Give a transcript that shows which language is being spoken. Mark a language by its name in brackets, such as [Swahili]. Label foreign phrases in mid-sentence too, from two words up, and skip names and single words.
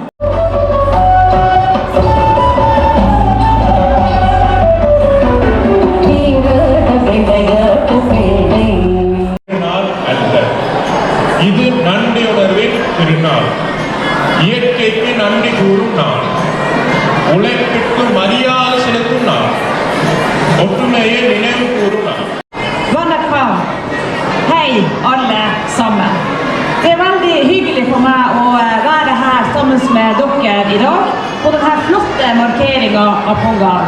[Tamil] இது நன்றியுணர்வின் திருநாள். இயற்கைக்கு நன்றி கூறும் நாள். உழைப்பிற்கு மரியாதை செலுத்தும் நாள். ஒற்றுமையை நினைவு கூறும் நாள். Vanakkam! [Norwegian] Hej alle sammen! [Swedish] Det är väldigt hyggligt för mig att vara här tillsammans med dere idag på den här flotta markeringen av Pongal.